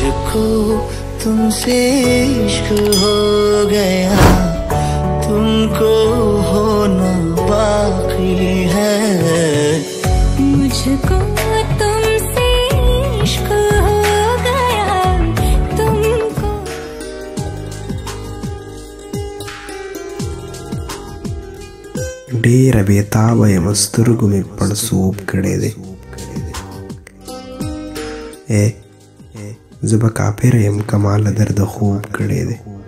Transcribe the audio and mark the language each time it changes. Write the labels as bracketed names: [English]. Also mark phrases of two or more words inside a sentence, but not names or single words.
[Urdu] تم کو تم سے عشق ہو گیا، تم کو ہونا باقی ہے. مجھ کو تم سے عشق ہو گیا، تم کو. [Pashto] ډېر بېتابه یم سترګو مې پړسوب کړی دی. زه به کافر یم که ما له درده خوب کړی دی.